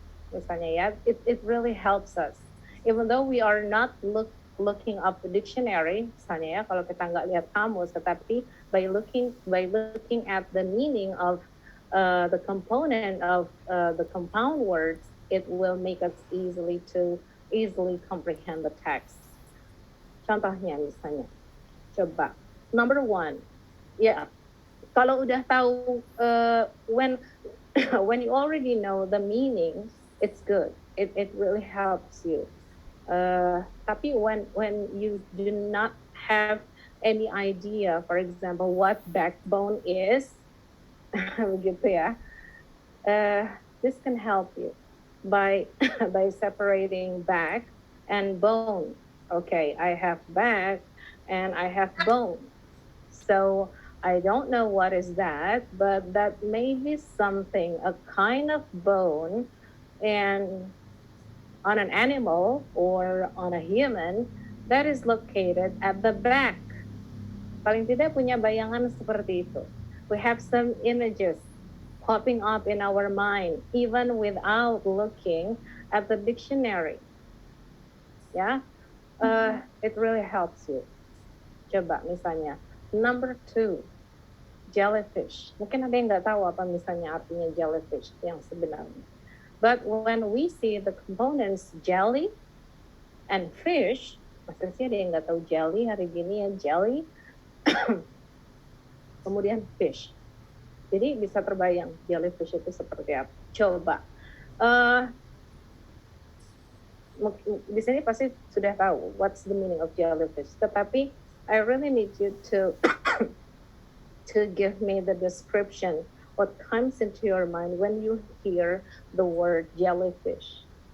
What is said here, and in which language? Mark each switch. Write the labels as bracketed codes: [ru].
[id] Misalnya ya, [en] it really helps us. Even though we are not looking up the dictionary, [id] misalnya ya, kalau kita nggak lihat kamus, tetapi [en] by looking at the meaning of the component of the compound words, it will make us easily comprehend the text. [id] Contohnya misalnya, coba. [en] Number one, [id] ya kalau udah tahu [en] when when you already know the meaning, it's good. It really helps you. [id] Tapi [en] when you do not have any idea, for example, what backbone is, [id] begitu ya, [en] this can help you by by separating back and bone. Okay, I have back and I have bone. So I don't know what is that, but that may be something, a kind of bone, and on an animal or on a human that is located at the back. [id] Paling tidak punya bayangan seperti itu. [en] We have some images popping up in our mind even without looking at the dictionary. [id] Ya, [en] it really helps you. [id] Coba misalnya, [en] number 2, jellyfish. [id] Mungkin ada yang nggak tahu apa misalnya artinya jellyfish yang sebenarnya. [en] But when we see the components jelly and fish, [id] masa sih ada yang nggak tahu jelly hari gini ya, jelly, kemudian fish. Jadi bisa terbayang jellyfish itu seperti apa. Coba. Di sini pasti sudah tahu [en] what's the meaning of jellyfish. [id] Tetapi [en] I really need you to to give me the description. What comes into your mind when you hear the word jellyfish?